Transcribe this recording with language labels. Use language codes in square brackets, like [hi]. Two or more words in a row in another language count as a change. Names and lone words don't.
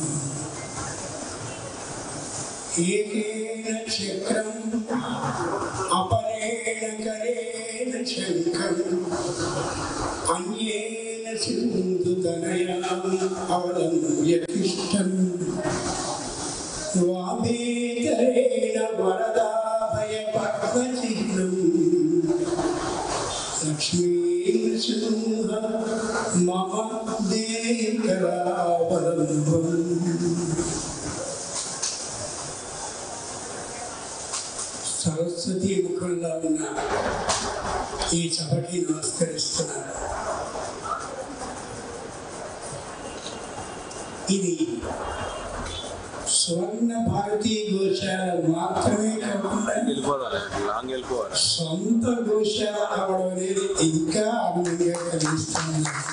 [sa] एकेन चक्रम् अपरेण करेण शङ्खम् अन्येन सिन्धुतनयाम् अवलम्ब्य तिष्ठन् वामेतरेण वरदाभयपद्मचिह्नं लक्ष्मीनृसिंह मम देहि करावलम्बम्। [te] సరస్వతి ముఖంలో ఉన్న ఈ సభకి నమస్కరిస్తున్నాను. ఇది స్వర్ణ భారతీ గోశాల మాత్రమే కాకుండా సొంత గోశాల అవడం అనేది ఇంకా ఆనందంగా కలిగిస్తుంది.